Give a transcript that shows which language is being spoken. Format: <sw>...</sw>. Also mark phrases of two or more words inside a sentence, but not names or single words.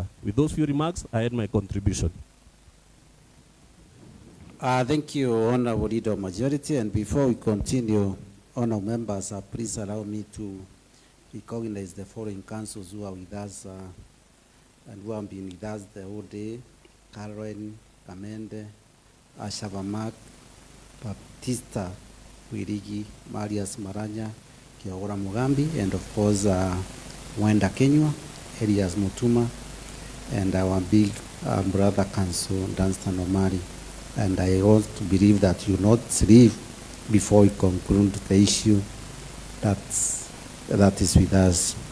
<en>With those few remarks, I end my contribution. Thank you, Honorable Leader of Majority. And before we continue, Honorable members, please allow me to recognize the following councils who are with us and who have been with us the whole day: Karen, Kamende, Ashavamak, Baptista Wirigi, Marias Maranya, Kiagora Mugambi, and of course, Wenda Kenywa, Elias Mutuma, and our big Brother Council Dunstan Omari, and I want to believe that you not sleep before we conclude the issue that is with us.</en>